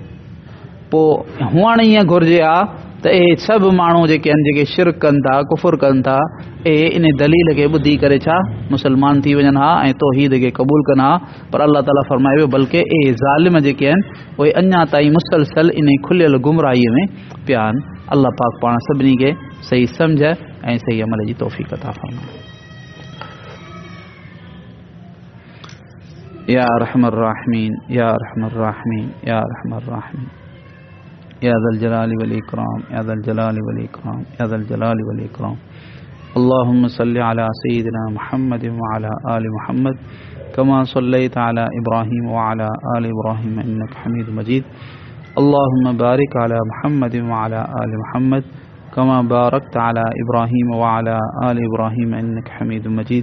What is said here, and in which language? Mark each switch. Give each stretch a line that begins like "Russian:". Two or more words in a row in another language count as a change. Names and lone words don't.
Sindhi: पोइ हुअणु ईअं घुरिजे हा त इहे सभु माण्हू जेके आहिनि जेके शिरक कनि था कुफ़ुर कनि था इहे इन दलील खे ॿुधी करे छा मुसलमान थी वञनि हा ऐं तौहीद खे क़बूल कनि हा। पर अल्लाह ताला फरमाए वियो बल्कि इहे ज़ालिम जेके आहिनि उहे अञा ताईं मुसलसल इन खुलियल गुमराहीअ में पिया आहिनि। अल्लाह पाक पाण सभिनी खे सही सम्झ ऐं सही अमल जी तौफ़ीक़ अता फ़रमाए।
Arabic: يا أرحم الراحمين يا أرحم الراحمين يا أرحم الراحمين يا ذا الجلال والإكرام يا ذا الجلال والإكرام يا ذا الجلال والإكرام. اللهم صل على سيدنا محمد وعلى آل محمد كما صليت على إبراهيم وعلى آل إبراهيم إنك حميد مجيد. اللهم بارك على محمد وعلى آل محمد كما باركت على إبراهيم وعلى آل إبراهيم إنك حميد مجيد.